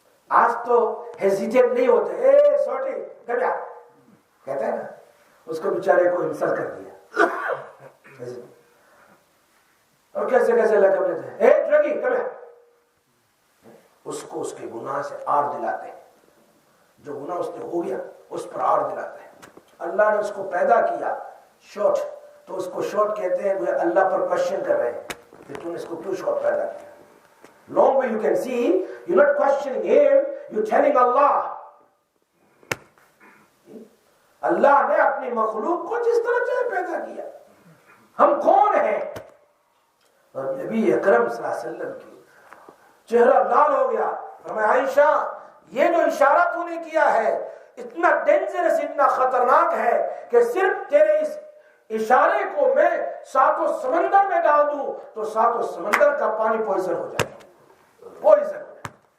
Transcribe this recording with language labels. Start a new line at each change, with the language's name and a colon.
Urdu: آج تو hesitate نہیں ہوتے, اے سوٹی کبھی آ کہتا ہے نا, اس کو بیچارے کو انسلٹ کر دیا, اور کیسے لقب لیتے ہیں, اے ڈرگی کبھی آ, اس کو اس کے گناہ سے آڑ دلاتے ہیں, جو گناہ اس نے ہو گیا اس پر آڑ دلاتے ہیں. اللہ نے اس کو پیدا کیا شارٹ, تو اس کو شارٹ کہتے ہیں, وہ اللہ پر کوشچن کر رہے ہیں کہ تم نے اس کو کیوں شارٹ پیدا کیا.
English: Long way you can see, you're not questioning him, you're telling Allah.
Urdu: اللہ نے اپنی مخلوق کو جس طرح چاہے پیدا کیا. ہم کون ہیں؟ اور نبی اکرم صلی اللہ علیہ وسلم کی چہرہ لال ہو گیا. فرمایا عائشہ یہ جو اشارہ تو نے کیا ہے اتنا ڈینجرس, اتنا خطرناک ہے کہ صرف تیرے اس اشارے کو میں ساتوں سمندر میں ڈال دوں تو ساتوں سمندر کا پانی پوائزن ہو جائے, پوائزن ہو جائے.